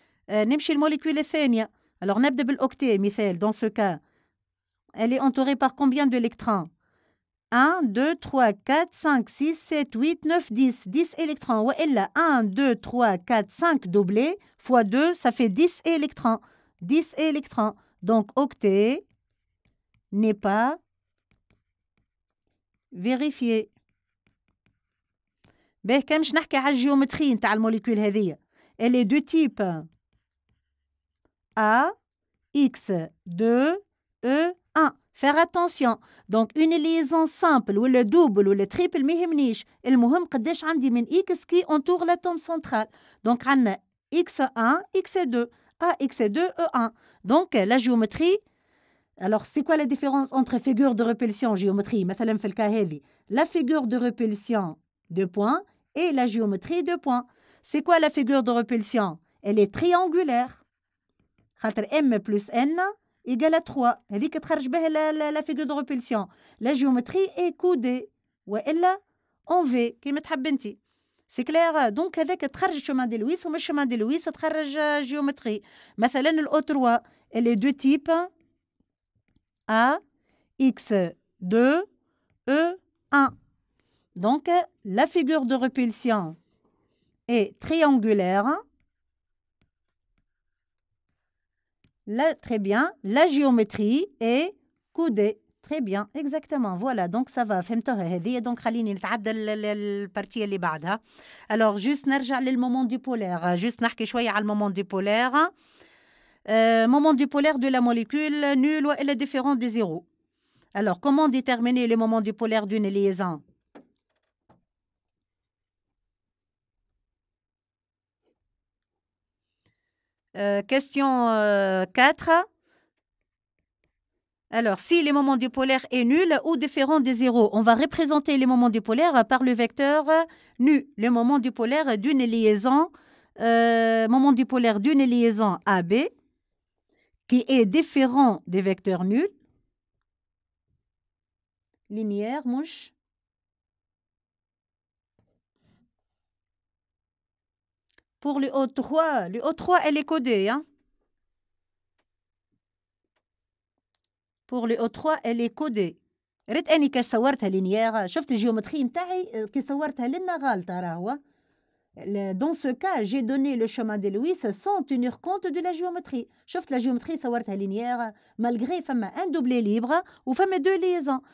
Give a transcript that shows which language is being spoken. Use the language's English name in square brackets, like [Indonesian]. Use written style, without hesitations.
[Arabic] نمشي الموليكول الثانية. [French] Alors [Arabic] نبدأ بالأوكتي مثال. [French] Dans ce cas, elle est entourée par combien d'électrons? 1, 2, 3, 4, 5, 6, 7, 8, 9, 10. 10 électrons. [Arabic] وإلا [French] 1, 2, 3, 4, 5 doublés fois 2, ça fait 10 électrons. 10 électrons. Donc octet n'est pas vérifié. [Arabic] باهي كان مش نحكي على الجيومتري نتاع الموليكول هذية. [French] Elle est de type A, X, 2, E, 1. Faire attention. Donc, une liaison simple ou le double ou le triple [Arabic] ما يهمنيش. المهم قداش عندي من X [French] qui entoure l'atome central. Donc, [Arabic] عندنا [French] X1, X2, A, X2, E1. Donc, la géométrie. Alors, c'est quoi la différence entre figure de répulsion géométrie? [Arabic] مثلا في الكا هذه. [French] La figure de répulsion, 2 points, et la géométrie, 2 points. C'est quoi la figure de répulsion? Elle est triangulaire. [Arabic] خاطر M plus N égale à 3. هذيك تخرج بها [French] la figure de répulsion. La géométrie est coudée. [Arabic] وإلا [French] en V [Arabic] كيما تحب انت. [French] سي كلير. [Arabic] دونك هذاك تخرج [French] chemin de Lewis [Arabic] ومش chemin de Lewis تخرج géométrie. [French] مثلا ال O3 elle est de type A X2 E1. Donc la figure de répulsion est triangulaire. Là, très bien. La géométrie est coudée. Très bien, exactement. Voilà, donc ça va. [Arabic] فهمتوها هذه. [French] Donc [Arabic] خليني نتعدى البارتيه اللي بعدها. [French] Alors juste [Arabic] نرجع للمومون [French] dipolaire. [Arabic] Juste نحكي شويه على المومون [French] dipolaire. Moment dipolaire de la molécule nul ou elle est différent de zéro. Alors comment déterminer les moments dipolaires d'une liaison? Question 4. Alors, si les moments dipolaires est nul ou différent des zéros, on va représenter les moments dipolaires par le vecteur nu. Le moment dipolaire d'une liaison, moment dipolaire d'une liaison AB, qui est différent des vecteurs nuls. Linéaire, mouche. Pour le O3, elle est codée, hein? Pour le O3, elle est codée. [Arabic] ريت اني كاش صورتها لينيير شفت الجيومتري نتاعي كي صورتها لنا غالطه راهو. [French] Dans ce cas, j'ai donné le chemin de Lewis sans tenir compte de la géométrie. شفت la géométrie [Arabic] صورتها لينيير [French] malgré فما un doublé libre [Arabic] وفما [French] deux liaisons.